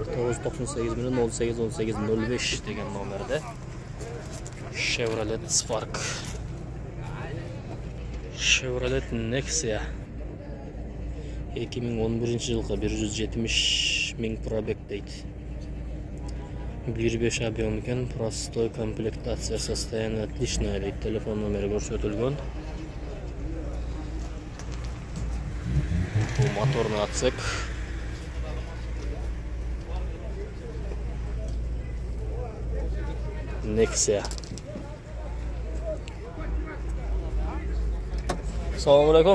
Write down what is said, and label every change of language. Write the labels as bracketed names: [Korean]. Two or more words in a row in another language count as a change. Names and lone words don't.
[Uzbek] 998 milyon 18 18 05 degan nomerde. Chevrolet Spark. Chevrolet Nexia 2011 yılki 170 ming probek deydi. 1.5 объем ekan, [Russian] простой комплектация, состояние отличное deydi. [Uzbek] Telefon nomeri ko'rsatilgan. Bu motorni atsak. Nexia. Assalomu alaykum.